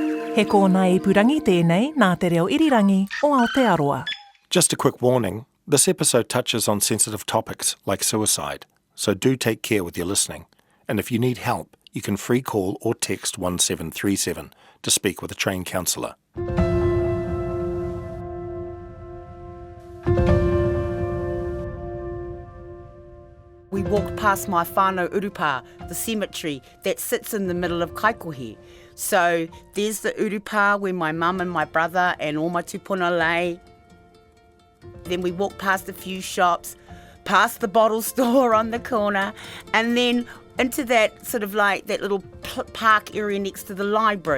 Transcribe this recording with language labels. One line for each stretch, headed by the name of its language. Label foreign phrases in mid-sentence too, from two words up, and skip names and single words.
Māori: He kōna ipurangi tēnei nā te reo irirangi o Aotearoa.
English: Just a quick warning, this episode touches on sensitive topics like suicide, so do take care with your listening. And if you need help, you can free call or text 1737 to speak with a trained counsellor. We walked past my
Māori: whānau urupa,
English: the cemetery that sits in the middle of Kaikohe. So there's the urupa where my mum and my brother and all my tupuna lay. Then we walked past a few shops, past the bottle store on the corner, and then into that sort of like that little park area next to the library.